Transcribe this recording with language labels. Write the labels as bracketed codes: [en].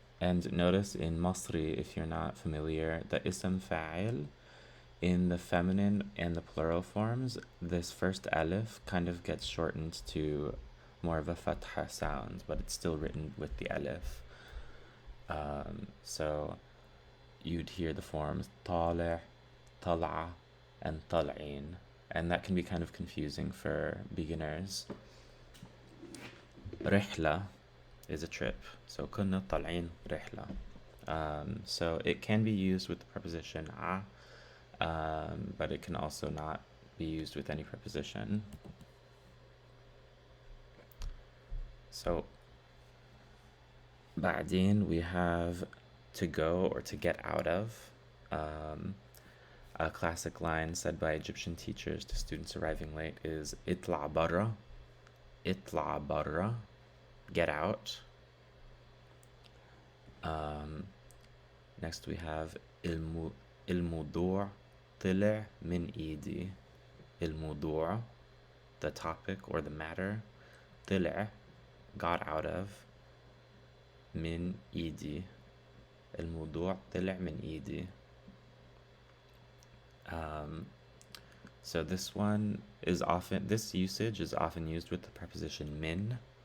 [en] And notice in masry, if you're not familiar, the ism fa'il, in the feminine and the plural forms, this first alif kind of gets shortened to more of a fatha sound, but it's still written with the alif. So you'd hear the forms طالع, طلع, and طالعين, and that can be kind of confusing for beginners. رحلة is a trip. So [ar] كنا طالعين رحلة. [en] So it can be used with the preposition but it can also not be used with any preposition. So [ar] بعدين [en] we have to go or to get out of. A classic line said by Egyptian teachers to students arriving late is [ar] اطلع برا. اطلع برا. [en] Get out. Next we have [ar] الموضوع طلع من إيدي. [en] الموضوع, the topic or the matter. طلع, got out of. [ar] من إيدي. الموضوع طلع من إيدي. [en] So this usage is often used with the preposition min.